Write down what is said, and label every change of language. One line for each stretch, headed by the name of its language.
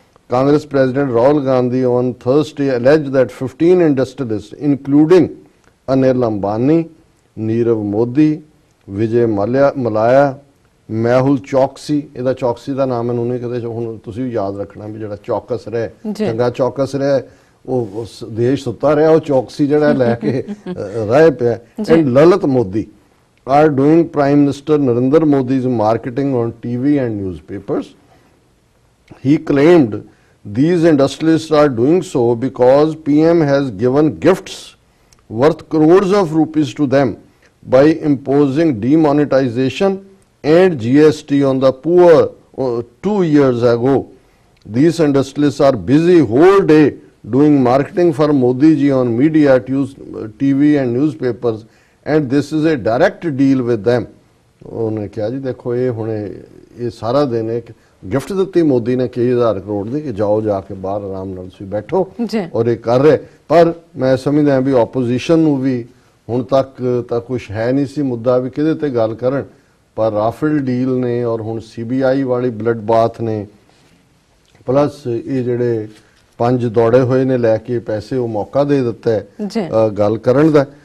English: Congress President Rahul Gandhi on Thursday alleged that 15 industrialists, including Anil Ambani, Nirav Modi, Vijay Mallya, Mehul Choksi,
Punjabi: ਇਹਦਾ ਚੌਕਸੀ ਦਾ ਨਾਮ ਮੈਨੂੰ ਨਹੀਂ ਕਦੇ, ਹੁਣ ਤੁਸੀਂ ਵੀ ਯਾਦ ਰੱਖਣਾ ਵੀ ਜਿਹੜਾ ਚੌਕਸ ਰਹੇ, ਚੰਗਾ ਚੌਕਸ ਰਹੇ, ਉਹ ਦੇਸ਼ ਸੁੱਤਾ ਰਿਹਾ, ਉਹ ਚੌਕਸੀ ਜਿਹੜਾ ਲੈ ਕੇ ਰਹਿ ਪਿਆ।
English: And Lalit Modi are doing Prime Minister Narendra Modi's marketing on TV and newspapers. He claimed these industrialists are doing so because PM has given gifts worth crores of rupees to them by imposing demonetization and GST on the poor 2 years ago. These industrialists are busy whole day doing marketing for Modi ji on media, TV and newspapers, and this is a direct deal with them.
Punjabi: ਉਹਨੇ ਕਿਹਾ ਜੀ ਦੇਖੋ ਇਹ ਹੁਣ ਇਹ ਸਾਰਾ ਦਿਨ ਇੱਕ ਗਿਫਟ ਦਿੱਤੀ ਮੋਦੀ ਨੇ ਕਈ ਹਜ਼ਾਰ ਕਰੋੜ ਦੀ ਕਿ ਜਾਓ ਜਾ ਕੇ ਬਾਹਰ ਆਰਾਮ ਨਾਲ ਤੁਸੀਂ ਬੈਠੋ, ਔਰ ਇਹ ਕਰ ਰਹੇ। ਪਰ ਮੈਂ ਸਮਝਦਾ ਵੀ ਆਪੋਜੀਸ਼ਨ ਨੂੰ ਵੀ ਹੁਣ ਤੱਕ ਤਾਂ ਕੁਝ ਹੈ ਨਹੀਂ ਸੀ ਮੁੱਦਾ ਵੀ ਕਿਹਦੇ ਤੇ ਗੱਲ ਕਰਨ, ਪਰ ਰਾਫੇਲ ਡੀਲ ਨੇ ਔਰ ਹੁਣ CBI ਵਾਲੀ ਬਲੱਡ ਬਾਥ ਨੇ, ਪਲੱਸ ਇਹ ਜਿਹੜੇ 5 ਦੌੜੇ ਹੋਏ ਨੇ ਲੈ ਕੇ ਪੈਸੇ, ਉਹ ਮੌਕਾ ਦੇ ਦਿੱਤਾ ਹੈ ਗੱਲ ਕਰਨ ਦਾ।